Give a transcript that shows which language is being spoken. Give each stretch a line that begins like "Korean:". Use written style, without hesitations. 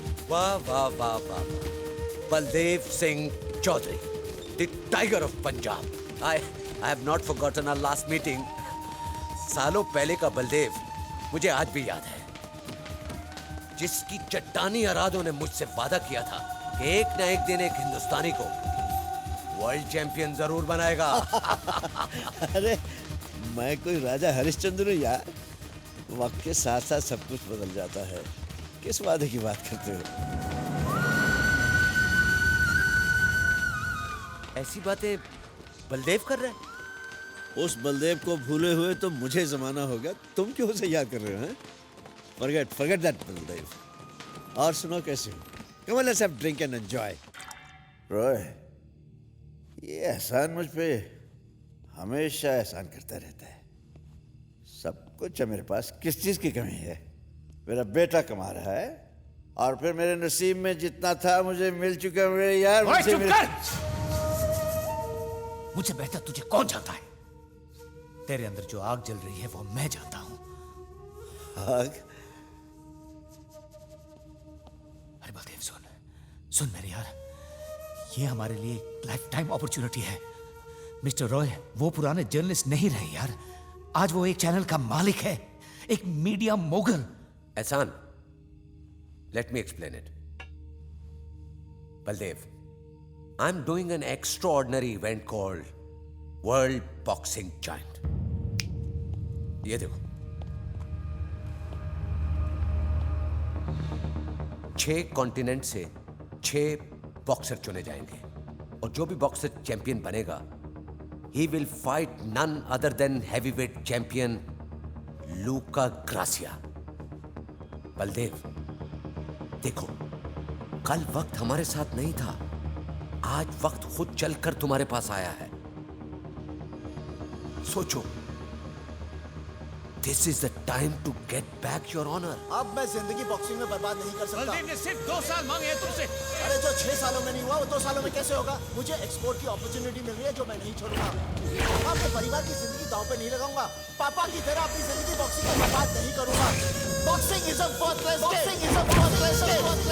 Hindi: वाह वाह वाह वाह, Baldev Singh Chaudhary,
English: the tiger of Punjab. I have not forgotten our last meeting.
Hindi: सालों पहले का बलदेव मुझे आज भी याद है, जिसकी चट्टानी अराधों ने मुझसे वादा किया था कि एक न एक दिन एक हिंदुस्तानी को वर्ल्ड चैंपियन जरूर बनाएगा। अरे मैं कोई राजा हरिश्चंद्र हूँ यार? वक्त के साथ साथ सब कुछ बदल जाता है। किस वादे की बात करते हो? ऐसी बातें बलदेव कर रहे हैं? उस बलदेव को भूले हुए तो मुझे जमाना हो गया, तुम क्यों उसे याद कर रहे हो?
English: Forget that Baldev.
Hindi: और सुनो कैसे हो?
English: Come on, let's have drink and enjoy।
Hindi: Roy, ये एहसान मुझ पे हमेशा एहसान करता रहता है। सब कुछ है मेरे पास, किस चीज की कमी है? मेरा बेटा कमा रहा है, और फिर मेरे नसीब में जितना था मुझे मिल चुका है। मेरे यार ओए, मुझसे चुप मेरे- कर! मुझसे बेहतर तुझे कौन जानता है? तेरे अंदर जो आग जल रही है वो मैं जानता हूं। आग? अरे बलदेव, सुन मेरे यार, ये हमारे लिए एक लाइफ टाइम अपॉर्चुनिटी है। मिस्टर रॉय वो पुराने जर्नलिस्ट नहीं रहे यार, आज वो एक चैनल का मालिक है, एक मीडिया मोगल।
English: Ehsan, let me explain it. Baldev, I'm doing an extraordinary event called World Boxing Giant.
Hindi: ये देखो, 6 कॉन्टिनेंट से 6 बॉक्सर चुने जाएंगे, और जो भी बॉक्सर चैंपियन बनेगा,
English: he will fight none other than heavyweight champion
Hindi: Luka gratia. Baldev देखो, कल वक्त हमारे साथ नहीं था, आज वक्त खुद चलकर तुम्हारे पास आया है। सोचो,
English: This is the time to get back your honor.
Hindi: अब मैं जिंदगी बॉक्सिंग में बर्बाद नहीं कर सकता। ने सिर्फ 2 साल मांगे हैं तुमसे। अरे जो 6 सालों में नहीं हुआ वो 2 सालों में कैसे होगा? मुझे एक्सपोर्ट की अपॉर्चुनिटी मिल रही है जो मैं नहीं छोड़ूंगा। मैं अपने परिवार की जिंदगी दांव पे नहीं लगाऊंगा। पापा की तरह अपनी जिंदगी बॉक्सिंग में बर्बाद नहीं करूंगा।
English: Boxing is a worthless game. Boxing is a worthless game.